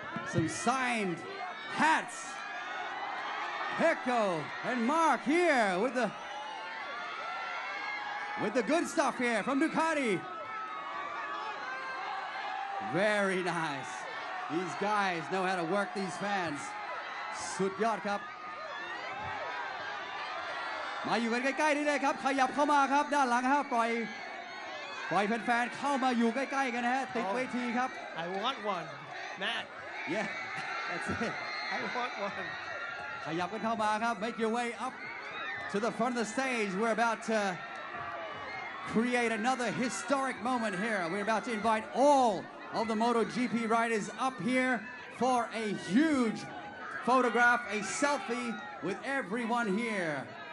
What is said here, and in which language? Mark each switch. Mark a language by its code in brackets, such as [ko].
[en] Some signed hats. Pecco and Mark here with the good stuff here from Ducati. Very nice. These guys know how to work these fans. [th] สุดยอดครับ มาอยู่กันใกล้ๆนี่เลยครับ ขยับเข้ามาครับด้านหลังครับปล่อยแฟนๆเข้ามาอยู่ใกล้ๆกันนะฮะติดเวทีครับ [en] I want one, Matt. Yeah, that's it. I want one. [th] ขยับกันเข้ามาครับ [en] Make your way up to the front of the stage. We're about to create another historic moment here. We're about to invite all of the MotoGP riders up here for a huge photograph, a selfie with everyone here.